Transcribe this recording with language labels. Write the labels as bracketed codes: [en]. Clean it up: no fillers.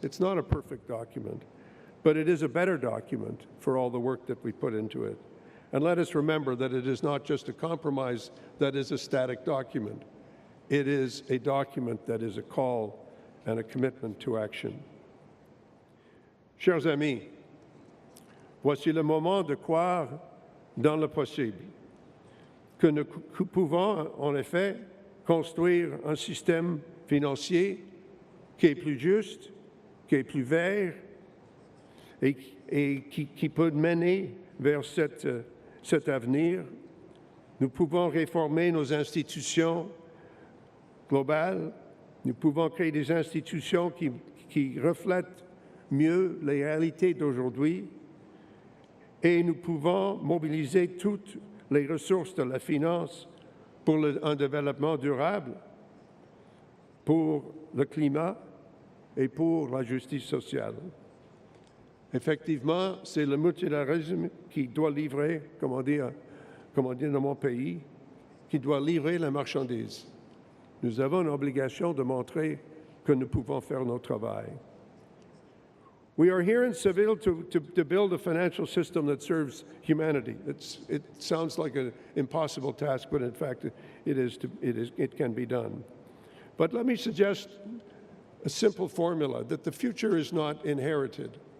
[en] It's not a perfect document, but it is a better document for all the work that we put into it. And let us remember that it is not just a compromise that is a static document. It is a document that is a call and a commitment to action. [fr] Chers amis, voici le moment de croire dans le possible, que nous pouvons en effet construire un système financier qui est plus juste, qui est plus vert et qui peut mener vers cet avenir. Nous pouvons réformer nos institutions globales, nous pouvons créer des institutions qui reflètent mieux les réalités d'aujourd'hui et nous pouvons mobiliser toutes les ressources de la finance pour un développement durable, pour le climat et pour la justice sociale. Effectivement, c'est le multilatéralisme qui doit livrer, comme on dit dans mon pays, qui doit livrer la marchandise. Nous avons une obligation de montrer que nous pouvons faire notre travail. [en] We are here in Seville to build a financial system that serves humanity. It sounds like an impossible task, but in fact, it can be done. But let me suggest a simple formula, that the future is not inherited.